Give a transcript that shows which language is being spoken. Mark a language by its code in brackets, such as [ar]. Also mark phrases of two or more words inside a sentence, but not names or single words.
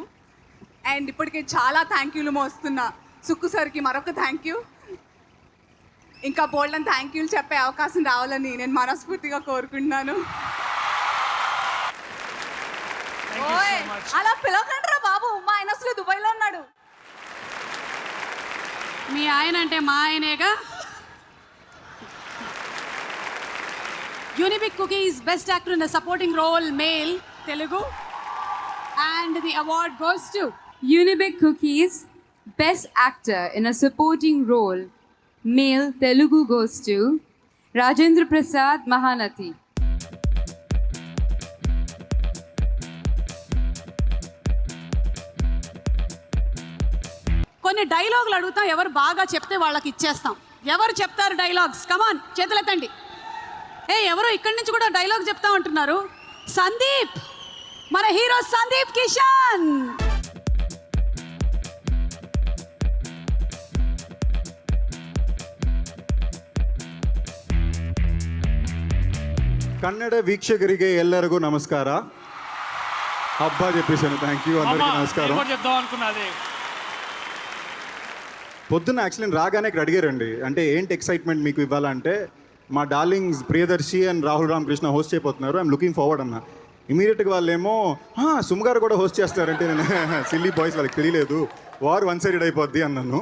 [te] అండ్ ఇప్పటికే చాలా థ్యాంక్ యూలు మోస్తున్నా సుక్కు సార్కి మరొక [en] thank you, [te] ఇంకా బోల్డన్ థ్యాంక్ యూలు చెప్పే అవకాశం రావాలని నేను మనస్ఫూర్తిగా కోరుకుంటున్నాను. ఓయ్ అలా పిలవకండి రా బాబు, మా ఆయన అసలు దుబాయ్లో ఉన్నాడు. మీ ఆయన అంటే మా ఆయనేగా. [en] Unibic Cookies Best Actor in a Supporting Role Male Telugu, and the award goes to Unibic Cookies Best Actor in a Supporting Role. Male, Telugu goes to Rajendra Prasad Mahanati. [te] కొన్ని డైలాగులు అడుగుతాం, ఎవరు బాగా చెప్తే వాళ్ళకి ఇచ్చేస్తాం. ఎవరు చెప్తారు డైలాగ్స్? కమాన్ చేతులెత్తండి. ఎవరు ఇక్కడి నుంచి కూడా డైలాగ్ చెప్తా ఉంటున్నారు. సందీప్, మన హీరో సందీప్ కిషన్. [kn] ಕನ್ನಡ ವೀಕ್ಷಕರಿಗೆ ಎಲ್ಲರಿಗೂ ನಮಸ್ಕಾರ. [te] ಹಬ್ಬ చెప్పేశాను. [en] thank you [te] అందరికీ నమస్కారం. చెప్దాం అనుకున్నది. పొద్దున్న యాక్చువల్లీ రాగానే ఇక్కడ అడిగారండి, అంటే ఏంటి ఎక్సైట్మెంట్ మీకు ఇవ్వాలంటే, మా డార్లింగ్స్ ప్రియదర్శి అండ్ రాహుల్ రామకృష్ణ హోస్ట్ చేయబోతున్నారు, [en] I'm looking forward [te] అన్న. ఇమీడియట్గా వాళ్ళేమో సుమ్ గారు కూడా హోస్ట్ చేస్తారంటే నేను [en] silly boys [te] వాళ్ళకి తెలియలేదు, వారు [en] one sided [te] అయిపోద్ది అన్నాను.